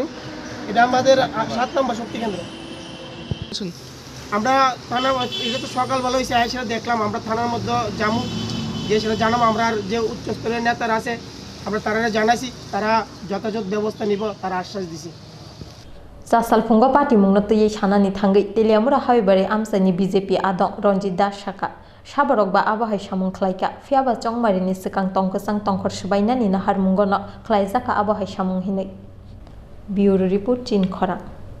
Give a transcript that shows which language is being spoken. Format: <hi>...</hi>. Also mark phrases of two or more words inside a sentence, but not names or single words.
<bn>এটা আমাদের 7 নম্বর শক্তি কেন্দ্র আমরা থানা এটা তো সকালবেলা হয়েছে সেটা দেখলাম আমরা থানার মধ্যে যাবো যে সেটা জানাবো আমরা যে উচ্চস্তরের নেতারা আছে আমরা তারা জানাইছি তারা যথাযথ ব্যবস্থা নিব তারা আশ্বাস দিছে</bn> <trp>Jasalphungo party mungno tui sanani thangwi Teliamura haibari amsani BJP adong Ranjit Das Saka saborok ba abahai samung khlaika phiaba chongmarini sikang tongkosang tongkhor sbainani nahar mungono khlaijaka abahai samung hinai</trp> <en>Bureau Report</en> <trp>Chin Khorang</trp>